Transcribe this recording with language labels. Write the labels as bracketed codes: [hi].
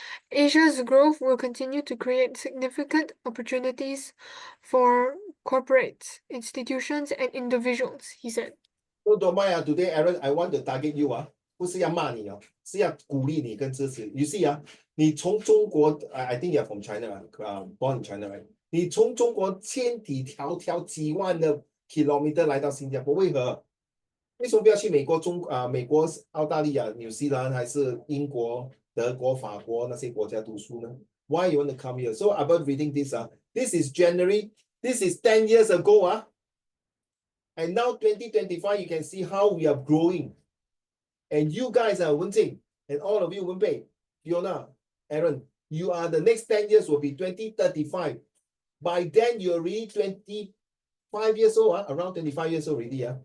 [en] Asia's growth will continue to create significant opportunities for corporates, institutions, and individuals, he said. So don't mind today, Aaron, I want to target you [zh] 不是要骂你是要鼓励你跟支持。 [en] You see [zh] 你从中国 [en] I think you're from China, born in China, right? [zh] 你从中国千里迢迢几万的 kilometer 来到新加坡，为何？为什么不要去美国、美国、澳大利亚、纽西兰还是英国、德国、法国那些国家读书呢 ？ [en] Why you want to come here? So about reading this, this is January. This is 10 years ago, and now 2025, you can see how we are growing. And you guys are Wenjing, and all of you, Wenbei, Fiona, Aaron, you are the next 10 years will be 2035. By then, you're already 25 years old, around 25 years old already.